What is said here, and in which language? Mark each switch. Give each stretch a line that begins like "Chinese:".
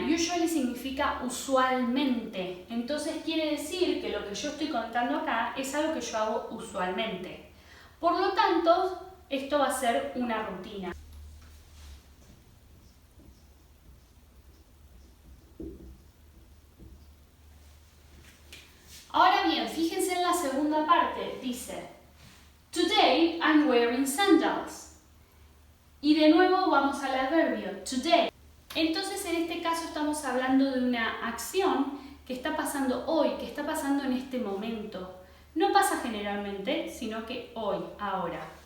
Spanish: Usually significa usualmente. Entonces quiere decir que lo que yo estoy contando acá es algo que yo hago usualmente. Por lo tanto, esto va a ser una rutina. Ahora bien, fíjense en la segunda parte. Dice,
English: Today I'm wearing sandals.
Spanish: Y de nuevo vamos al adverbio, today. Entonces en este caso estamos hablando de una acción que está pasando hoy, que está pasando en este momento. No pasa generalmente, sino que hoy, ahora.